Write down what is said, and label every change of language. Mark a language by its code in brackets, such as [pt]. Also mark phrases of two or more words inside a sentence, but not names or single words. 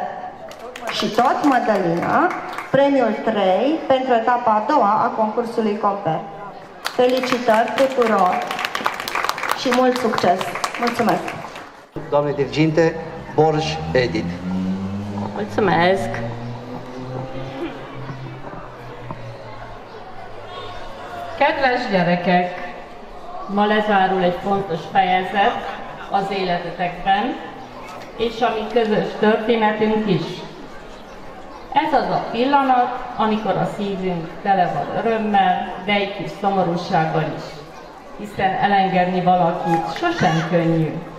[ro] Și tot Mădălina, premiul 3 pentru etapa a doua a concursului Comper. Felicitări tuturor și mult succes! Mulțumesc! Doamne diriginte, Borj Edith. Mulțumesc! [hu] Kedves gyerekek, ma lezárul egy fontos fejezet az életetekben, és a mi közös történetünk is. Ez az a pillanat, amikor a szívünk tele van örömmel, de egy kis szomorúsággal is, hiszen elengedni valakit sosem könnyű.